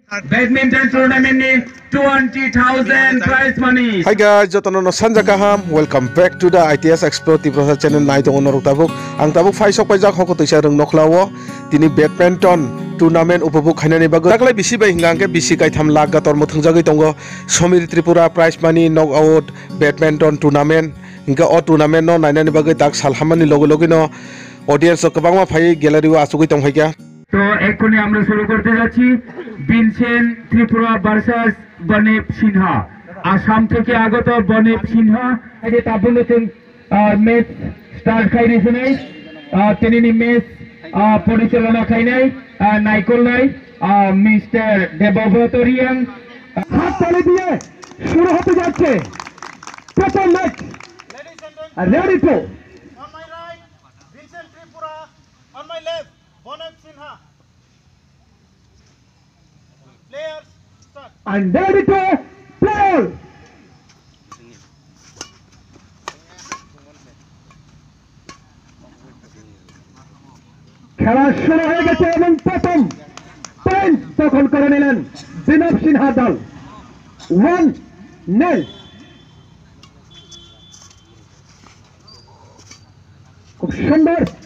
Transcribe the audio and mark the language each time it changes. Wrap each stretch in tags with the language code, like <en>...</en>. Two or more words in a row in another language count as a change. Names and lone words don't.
<en>Badminton tournament ni 20,000 prize money. Hi guys,</en> <trp>jotono no sanja kaham.</trp> <en>Welcome back to the ITS Explore Tiprosa channel</en> <trp>nai tong onor tabuk. Ang tabuk faisok pajak hoko tuisa rung noklawo. Tini</trp> <en>badminton tournament</en> <trp>upabuk khainani bago. Taklai bisi bai hingangke bisi kai tham lag gator muthung jagai tongo.</trp> <en>Somir Tripura prize money knockout badminton tournament.</en> <trp>Hingga o tournament no nainani bagai tak salhamani logo logo no audience kebangma phai gallery wa asugoi tong haikya.</trp> <bn>তো এক্ষুনি আমরা শুরু করতে যাচ্ছি বিনসেন ত্রিপুরা ভার্সেস বনেপ সিনহা আসাম থেকে আগত বনেপ সিনহা এই তাবুলতেন</bn> <en>match start</en> <bn>খাই দিয়েছে নাই তিনি ম্যাচ পরিচালনা খাই নাই নাইকল নাই মিস্টার দেবব্রত রিয়াং হাত তালি দিয়ে শুরু হতে যাচ্ছে প্রথম ম্যাচ</bn> <en>ready to On my right, Vincent Tripura. On my left, Bonep Sinha. Players, start. and ready to play.</en> <bn>খেলা শুরু হয়ে গেছে এবং প্রথম পয়েন্ট দখল করে নিলেন বিনব সিনহা দল 1-0 খুব সুন্দর</bn>